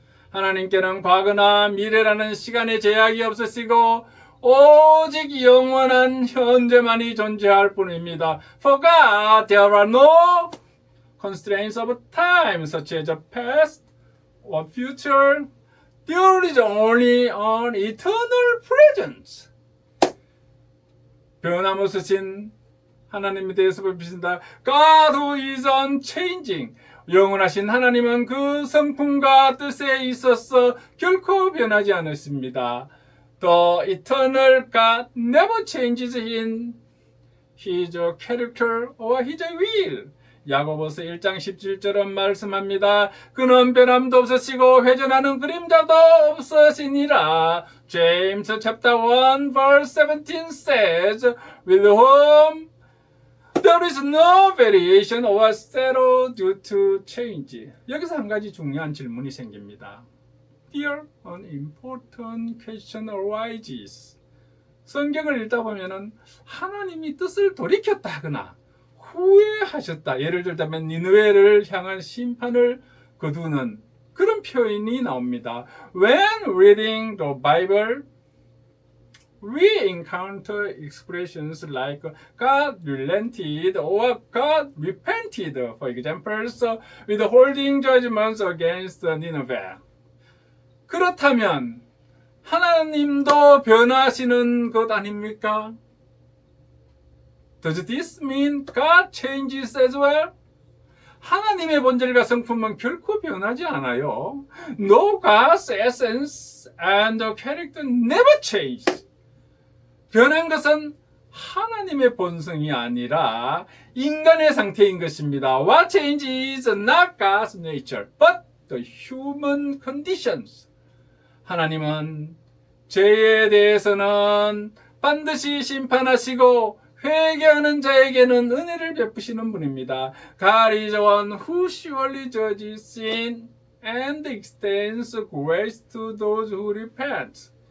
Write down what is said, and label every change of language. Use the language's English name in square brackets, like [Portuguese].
[Korean] 하나님께는 과거나 미래라는 시간의 제약이 없으시고 오직 영원한 현재만이 존재할 뿐입니다. [English] For God, there are no constraints of time, such as the past or future. There is only an eternal presence. [Korean] 변함없으신 하나님에 대해서 봅시다. [English] God who is unchanging. [Korean] 영원하신 하나님은 그 성품과 뜻에 있어서 결코 변하지 않으십니다. [English] The eternal God never changes in His character or His will. [Korean] 야고보서 1장 17절은 말씀합니다. 그는 변함도 없으시고 회전하는 그림자도 없으시니라. [English] James chapter 1 verse 17 says, with whom there is no variation or shadow due to change. [Korean] 여기서 한 가지 중요한 질문이 생깁니다. [English] Here an important question arises. [Korean] 성경을 읽다 보면은 하나님이 뜻을 돌이켰다거나 후회하셨다. 예를 들자면 니느웨를 향한 심판을 거두는 그런 표현이 나옵니다. [English] When reading the Bible, we encounter expressions like God relented or God repented, for example, withholding judgments against Nineveh. [Korean] 그렇다면 하나님도 변하시는 것 아닙니까? [English] Does this mean God changes as well? [Korean] 하나님의 본질과 성품은 결코 변하지 않아요. [English] No, God's essence and character never change. [Korean] 변한 것은 하나님의 본성이 아니라 인간의 상태인 것입니다. [English] What changes is not God's nature, but the human conditions. [Korean] 하나님은 죄에 대해서는 반드시 심판하시고 회개하는 자에게는 은혜를 베푸시는 분입니다. [English] God is one who surely judges sin and extends grace to those who repent.